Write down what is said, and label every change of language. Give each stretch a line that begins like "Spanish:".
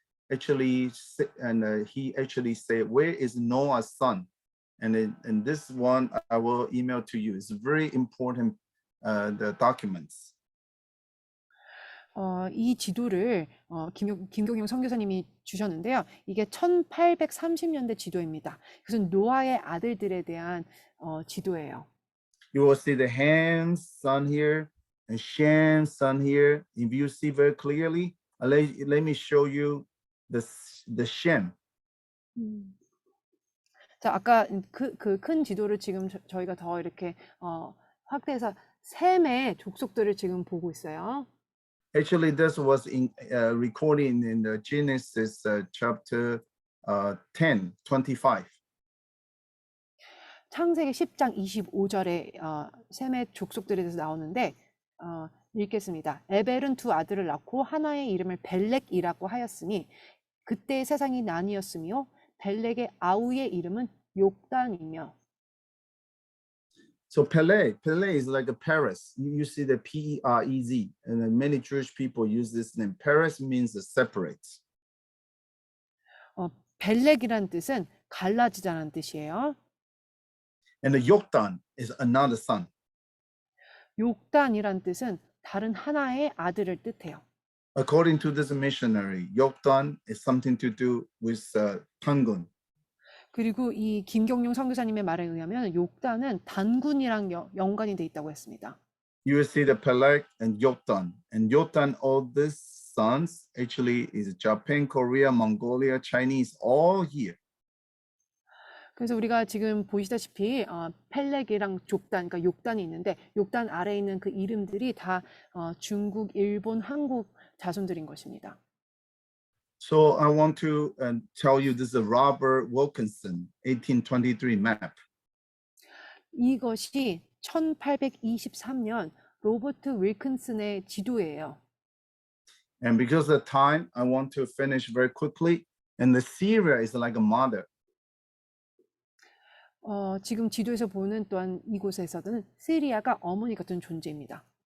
English: actually he actually said, "Where is Noah's son?" And this one I will email to you. It's very important. The documents.
Korean: 이 지도를 김경용 선교사님이 주셨는데요. 이게 1830년대 지도입니다. 그것은 노아의 아들들에 대한 지도예요.
English: You will see the Ham's son here and Sham's son here. If you see very clearly, let me show you the Shem.
Korean: 자, 아까 그 큰 지도를 지금 저희가 더 이렇게 확대해서 셈의 족속들을 지금 보고 있어요.
English: Actually, this was recorded in the Genesis chapter 10, 25.
Korean: 창세기 10장 25절에 셈의 족속들에 대해서 나오는데 읽겠습니다. 에벨은 두 아들을 낳고 하나의 이름을 벨렉이라고 하였으니 그때의 세상이 나뉘었으며 벨렉의 아우의 이름은 욕단이며.
English: So Peleg is like a Paris. You see the P-E-R-E-Z, and then many Jewish people use this name. Paris means separate.
Korean: 벨렉이란 뜻은 갈라지다는 뜻이에요.
English: And the Yoktan is another son.
Korean: 욕단이란 뜻은 다른 하나의 아들을 뜻해요.
English: According to this missionary, Yoktan is something to do with Tangun.
Korean: 그리고 이 김경용 선교사님의 말에 의하면 욕단은 단군이랑 연관이 돼 있다고 했습니다.
English: You will see the Peleg and Yoktan. And Yoktan, all these sons actually is Japan, Korea, Mongolia, Chinese, all here.
Korean: 그래서 우리가 지금 보시다시피 펠렉이랑 족단, 그러니까 욕단이 있는데 욕단 아래에 있는 그 이름들이 다 중국, 일본, 한국 자손들인 것입니다.
English: So I want to tell you this is Robert Wilkinson, 1823 map.
Korean: 이것이 1823년 로버트 윌킨슨의 지도예요.
English: And because of time, I want to finish very quickly. And the Syria is like a mother.
Korean: 지금 지도에서 보는 또한 이곳에서는 시리아가 어머니 같은 존재입니다.